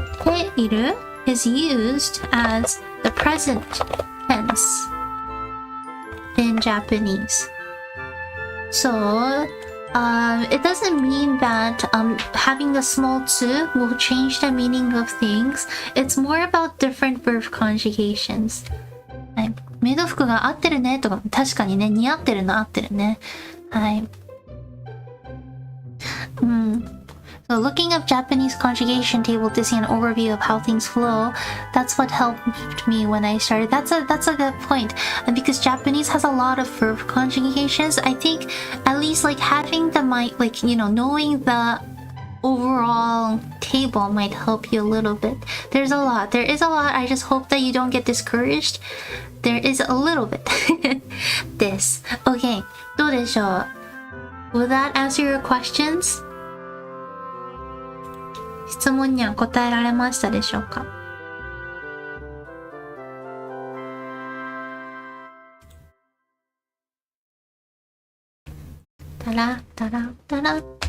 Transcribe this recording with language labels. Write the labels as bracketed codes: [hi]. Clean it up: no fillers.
[en] Teiru is used as the present tense in Japanese. So it doesn't mean that having a small tsu will change the meaning of things. It's more about different verb conjugations. [ja] はい。メイド服が合ってるねとか、確かにね、似合ってるの合ってるね。はい。 [en] So looking up Japanese conjugation table to see an overview of how things flow, that's what helped me when I started. That's a good point. And because Japanese has a lot of verb conjugations, I think at least like having the knowing the overall table might help you a little bit. There is a lot. I just hope that you don't get discouraged. There is a little bit. This. Okay. [ja] どうでしょう? [en] Will that answer your questions? [ja] 質問には答えられましたでしょうか？タラタラタラ。